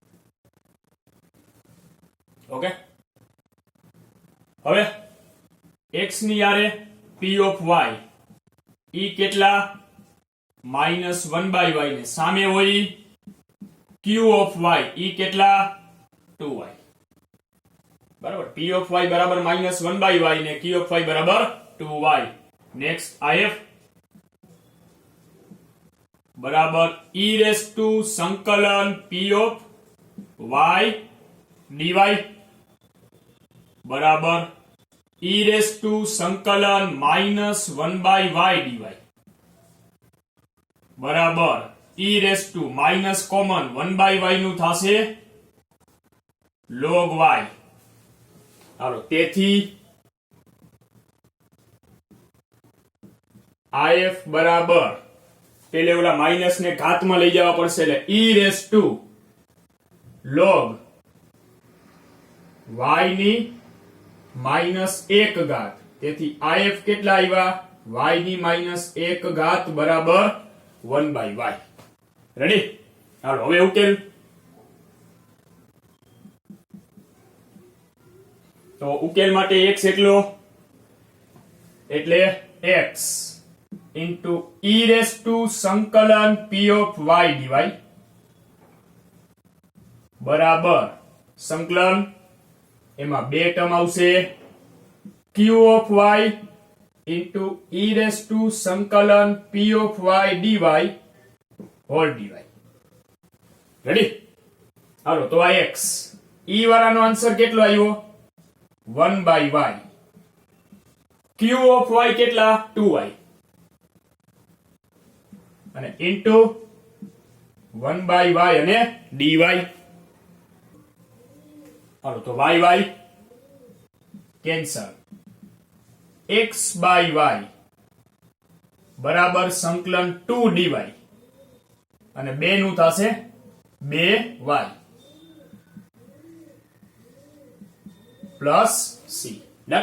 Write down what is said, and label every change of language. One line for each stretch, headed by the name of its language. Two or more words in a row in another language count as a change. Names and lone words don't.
Gujarati: ઓકે, હવે x ની યારે
English: p of y
Gujarati: ઈ કેટલા માઇનસ 1 by y ને સામે હોય
English: q of y
Gujarati: ઈ કેટલા 2y. બરાબર,
English: p of y
Gujarati: બરાબર માઇનસ 1 by y ને
English: q of y
Gujarati: બરાબર 2y. નેક્સ્ટ if બરાબર
English: e raised to
Gujarati: સંકલન
English: p of y dy
Gujarati: બરાબર
English: e raised to
Gujarati: સંકલન માઇનસ 1 by y dy બરાબર
English: e raised to
Gujarati: માઇનસ કોમન 1 by y નું થશે log y. હાલો, તેથી if બરાબર પેલે ઓલા માઇનસ ને ઘાતમાં લઈ જવા પડશે એટલે
English: e raised to log y
Gujarati: ની માઇનસ 1 ઘાત. તેથી if કેટલા આવ્યા y ની માઇનસ 1 ઘાત બરાબર 1 by y. રેડી? હાલો, હવે ઉકેલ. તો ઉકેલ માટે x એટલો એટલે
English: x into e raised to
Gujarati: સંકલન
English: p of y dy
Gujarati: બરાબર સંકલન એમાં બે ટર્મ આવશે
English: q of y into e raised to
Gujarati: સંકલન
English: p of y dy whole dy.
Gujarati: રેડી? હાલો, તો આ x e વાળાનો આન્સર કેટલો આવ્યો 1 by y.
English: q of y
Gujarati: કેટલા 2y અને ઇન્ટુ 1 by y અને dy. હાલો, તો y કેન્સલ. x by y બરાબર સંકલન 2 dy અને બે નું થશે 2y પ્લસ c. ડન?